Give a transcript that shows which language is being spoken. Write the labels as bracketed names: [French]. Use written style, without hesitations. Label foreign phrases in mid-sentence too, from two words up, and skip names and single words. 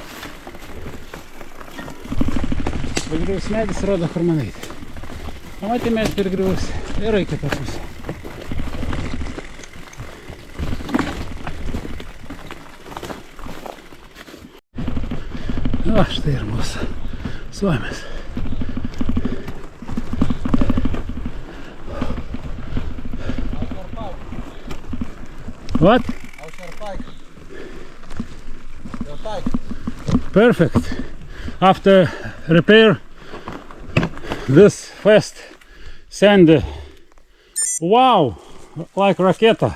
[Lithuanian] Pergriuvus medis rodo, kur man eiti. Pamatėme pergriuvus ir į kitą pusę. O, štai ir mūsų Suomis. [English] What? Perfect. After repair this fast sand, wow, like raketa.